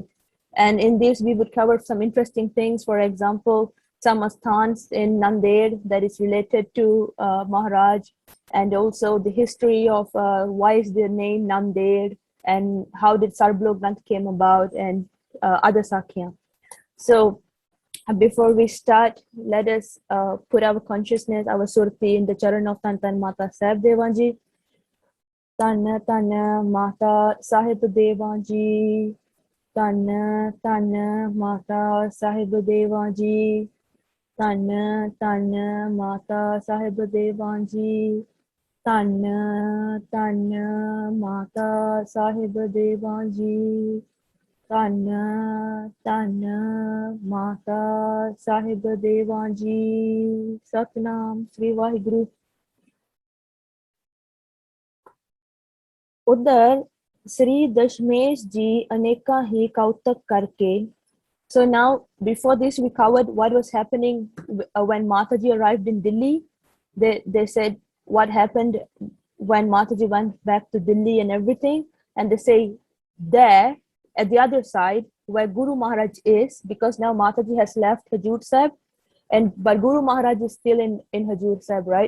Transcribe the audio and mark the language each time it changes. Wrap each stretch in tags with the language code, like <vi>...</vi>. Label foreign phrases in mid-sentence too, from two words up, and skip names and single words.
<en>And in this, we would cover some interesting things. For example, some asthans in Nanded that is related to Maharaj, and also the history of why is the name Nanded, and how did Sarblok Granth came about, and other Sakya. So before we start, let us put our consciousness, our surti in the charan of Tan Mata Sahib Devanji. Tan Mata Sahib Devanji. Tan Mata Sahib Devanji. Tan Mata Sahib Devanji. Tan Mata Sahib Devanji. Tan Mata Sahib Devanji.</en> <pa>ਸਤਿਨਾਮ ਸ੍ਰੀ ਵਾਹਿਗੁਰੂ. ਉਧਰ ਸ੍ਰੀ ਦਸਮੇਸ਼ ਜੀ ਅਨੇਕਾ ਹੀ ਕੌਤਕ ਕਰਕੇ.</pa> <en>So now, before this, we covered what was happening when Mataji arrived in Delhi. They said what happened when Mataji went back to Delhi and everything. And they say there, at the other side, where Guru Maharaj is, because now Mataji has left Hajur Sahib, but Guru Maharaj is still in Hajur Sahib, right?</en>